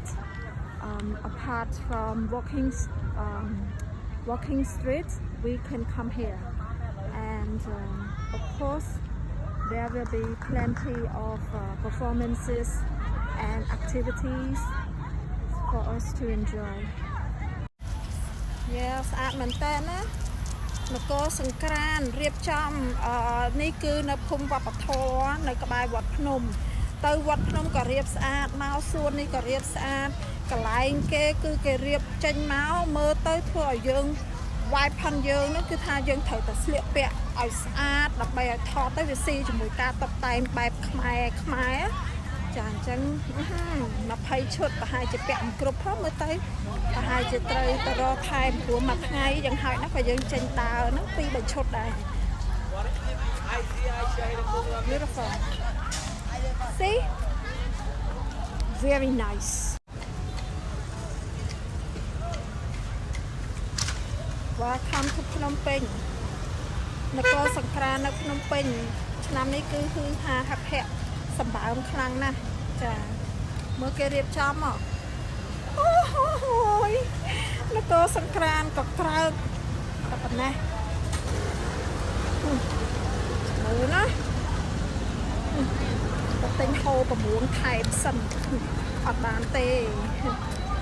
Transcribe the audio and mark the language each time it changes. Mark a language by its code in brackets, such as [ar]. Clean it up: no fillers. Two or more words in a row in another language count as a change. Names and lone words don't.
[en] Apart from walking street, we can come here, and of course there will be plenty of performances and activities for us to enjoy. Yes, [km] ស្អាតមែនតើណានគរសង្ក្រាន្តរៀបចំនេះគឺនៅភូមិវប្បធម៌នៅក្បែរវត្តភ្នំទៅវត្តភ្នំក៏ រៀបស្អាតមកសួននេះក៏រៀបស្អាតកន្លែងគេគឺគេរៀបចេញមកមើលទៅធ្វើឲ្យយើងវាយផាន់យើងនោះគឺថាយើងត្រូវតែស្លៀកពាក់ឲ្យស្អាតដើម្បីឲ្យថតទៅវាស៊ីជាមួយការតុបតែងបែបខ្មែរចាអញ្ចឹង20ឈុតប្រហែលជាពាក់មិនគ្រប់ផងមើលទៅប្រហែលជាត្រូវទៅរកថែមព្រោះមួយថ្ងៃយ៉ាងហោចណាស់ក៏យើងចេញដើរហ្នឹង2-3ឈុតដែរ Beautiful. [en] See? Very nice. Welcome to Phnom Penh. [km] នគរសង្ក្រាន្តនៅភ្នំពេញឆ្នាំនេះគឺហឺហាហភ័ក្រសម្បើមខ្លាំងណាស់ចាមើលគេរៀបចំមកអូយនគរសង្ក្រាន្តក៏ក្រើកតែប៉ុណ្ណេះមើលណាទៅទិញហូប6ថែមសិនអត់បានទេ